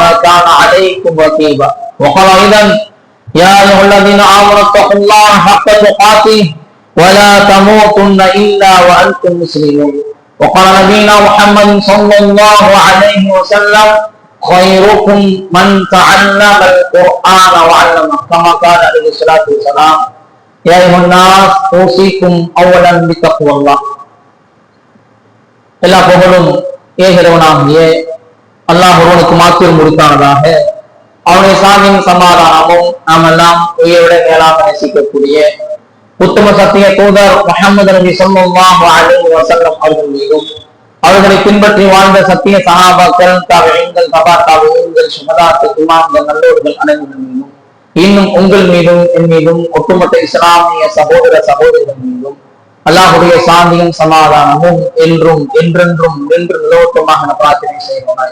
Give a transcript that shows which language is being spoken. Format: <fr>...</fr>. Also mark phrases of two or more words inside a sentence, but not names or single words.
<ar>كان عليكم رقيبا وقال أيضا يا أيها الذين آمنوا اتقوا الله حق تقاته ولا تموتن إلا وأنتم مسلمون وقال نبينا محمد صلى الله عليه وسلم خيركم من تعلم القرآن وعلمه كما قال عليه الصلاة والسلام يا أيها الناس أوصيكم أولا بتقوى الله</ar> <ta>எல்லா புகழும் ஏகிறவனாகிய அல்லாஹ் ஒருவனுக்கு மாத்திரம் உரித்தானதாக அவனுடைய சாந்தியும் சமாதானமும் நாம் எல்லாம் உயிரோட மேலாக நேசிக்கக்கூடிய உத்தம சத்திய தூதர் முஹம்மது நபி</ta> <ar>صلى الله عليه وسلم</ar> <ta>அவர்கள் மீதும் அவர்களை பின்பற்றி வாழ்ந்த சத்திய சஹாபாக்கள் தாபிஈன்கள் தபா தாபிஈன்கள் சுஹதாக்கள் இமாம்கள் நல்லோர்கள் அனைவர்கள் மீதும் இன்னும் உங்கள் மீதும் என் மீதும் ஒட்டுமொத்த இஸ்லாமிய சகோதர சகோதரிகள் மீதும் அல்லாஹுடைய சாந்தியும் சமாதானமும் என்றும் என்றென்றும் என்று நிலவட்டமாக பிரார்த்தனை செய்வோம்.</ta>